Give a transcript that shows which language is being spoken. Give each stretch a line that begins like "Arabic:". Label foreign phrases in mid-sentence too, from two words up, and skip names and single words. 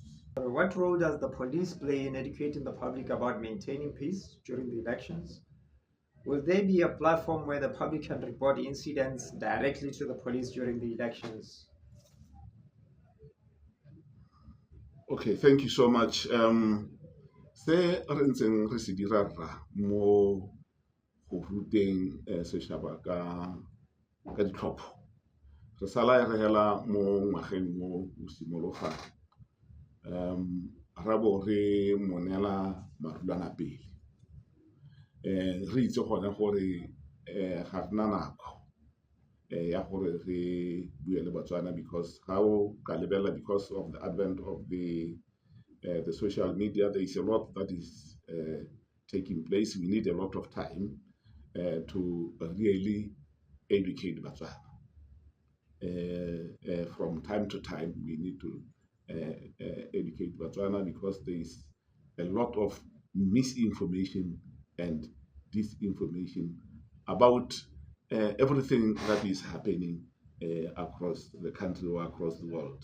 English: What role does the police play in educating the public about maintaining peace during the elections? Will there be a platform where the public can report incidents directly to the police during the elections? Okay, thank you so much.
Tswana: Se re ntseng re se dira rra mo go ruteng setšhaba ka ditlhopho, re sala re hela mo ngwageng mo o simologang ra bo re monela marulana pele re itse gone gore ga rena nako ya gore re bue le Botswana, because ga o ka lebelela,
English: because of the advent of the social media, there is a lot that is taking place. We need a lot of time to really educate Botswana. From time to time, we need to educate Botswana, because there is a lot of misinformation and disinformation about everything that is happening across the country or across the world.